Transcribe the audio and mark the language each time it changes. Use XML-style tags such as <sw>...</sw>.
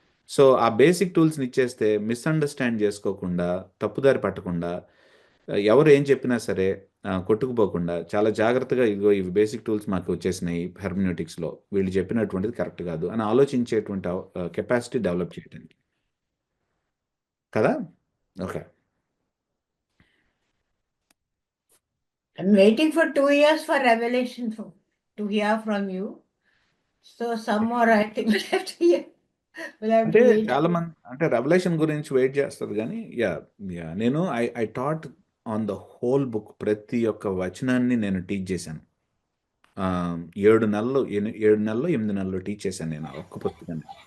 <te>So ఆ basic టూల్స్ని ఇచ్చేస్తే misunderstand చేసుకోకుండా తప్పుదారి పట్టకుండా ఎవరు ఏం చెప్పినా సరే కొట్టుకుపోకుండా చాలా జాగ్రత్తగా ఇదిగో ఇవి బేసిక్ టూల్స్ మాకు వచ్చేసినాయి హెర్మెన్యూటిక్స్లో, వీళ్ళు చెప్పినటువంటిది కరెక్ట్ కాదు అని ఆలోచించేటువంటి కెపాసిటీ డెవలప్ చేయడానికి కదా.</te> <en>Okay, I'm waiting for 2 years for revelation to hear from you. So some more I think we'll have to hear.</en> <te>అంటే చాలా మంది అంటే రెవల్యూషన్ గురించి వెయిట్ చేస్తారు కానీ నేను</te> <en>I taught on the whole book.</en> <te>ప్రతి ఒక్క వచనాన్ని నేను టీచ్ చేశాను. 7 నెలలు 8 నెలలు టీచ్ చేశాను నేను ఒక్క పుస్తకాన్ని.</te>